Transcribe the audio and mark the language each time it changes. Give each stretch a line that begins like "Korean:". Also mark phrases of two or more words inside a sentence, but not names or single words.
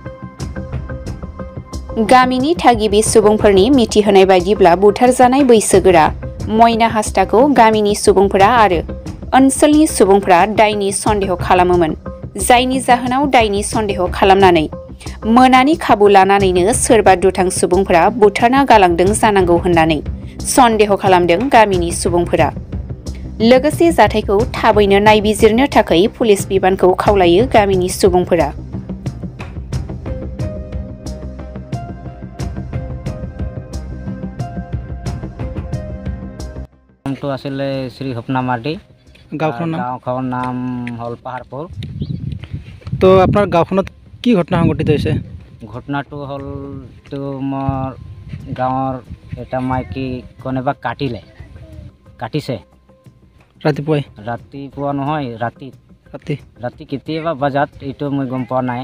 Bodo: गामिनि थागिबि सुबुंफोरनि मिथिहोनाय बायदिब्ला बुथारजानाय बैसोगोरा मयना हासदाखौ गामिनि सुबुंफोरा आरो ओनसोलनि सुबुंफोरा दायनि सन्देह खालामोमोन, जायनि जाहोनाव दायनि सन्देह खालामनानै मोनानि खाबु लानानैनो सोरबा दुथां सुबुंफोरा बुथारना गालांदों जानांगौ होननानै सन्देह खालामदों गामिनि सुबुंफोरा। लोगोसे जाथायखौ थाबैनो नायबिजिरनो थाखाय पुलिस बिबानखौ खावलायो गामिनि सुबुंफोरा।
Assamese: नामটো आছিলে শ্ৰী সপনা মাৰ্ডি, গাঁওখনৰ নাম হ'ল পাহাৰপুৰ। তো আপোনাৰ গাঁওখনত কি ঘটনা সংঘটিত হৈছে? ঘটনাটো হ'ল মোৰ গাঁৱৰ এটা মাইকী কোনোবা কাটিছে ৰাতিপুৱা নহয়, ৰাতি কেতিয়াবা বজাত, এইটো মই গম পোৱা নাই।